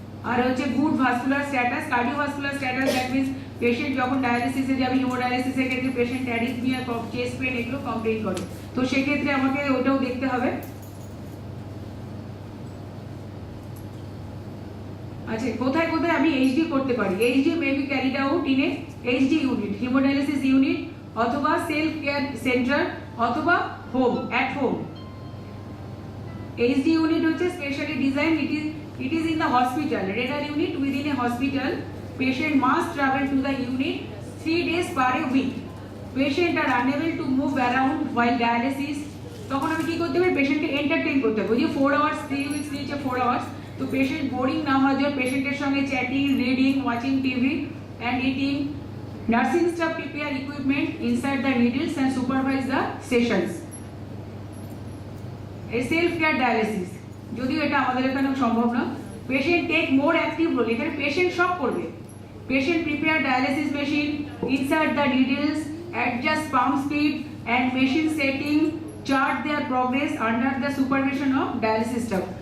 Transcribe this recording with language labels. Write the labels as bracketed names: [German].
[Bangla] আর হচ্ছে good vascular status, cardiovascular status, [English] that means [Bangla] patient যখন ডায়ালিসিসে যাবে, হিমোডায়ালিসিসের ক্ষেত্রে পেশেন্ট অ্যারিথমিয়া, চেস্ট পেন এগুলো কমপ্লেইন করে, তো সেক্ষেত্রে আমাকে ওটাও দেখতে হবে। আচ্ছা, কোথায় কোথায় আমি এইচডি করতে পারি? [English] HD may be carried out in a HD unit, haemodialysis unit, অথবা self care centre, অথবা home, at home. [Bangla] HD unit হচ্ছে specially design, [English] it is in the hospital, renal unit within a hospital. Patient must travel to the unit 3 days per a week. Patient are unable to move around while dialysis. [Bangla] তখন আমি কি করতে হবে? পেশেন্টকে entertain করতে হবে। ওই যে 4 আওয়ার্স 3 উইকস নিচে 4 আওয়ার্স, তো পেশেন্ট বোরিং না হওয়ার জন্য পেশেন্টের সঙ্গে chatting, [English] Reading, watching TV and eating. Nursing staff prepare equipment inside the needles and supervise the sessions. A self-care dialysis, [Bangla] যদিও এটা আমাদের এখানে সম্ভব না। [English] patient take more active role, [Bangla] এখানে পেশেন্ট সব করবে। [English] Patient prepare dialysis machine, insert the needles, adjust pump speed and machine setting, chart their progress under the supervision of dialysis staff.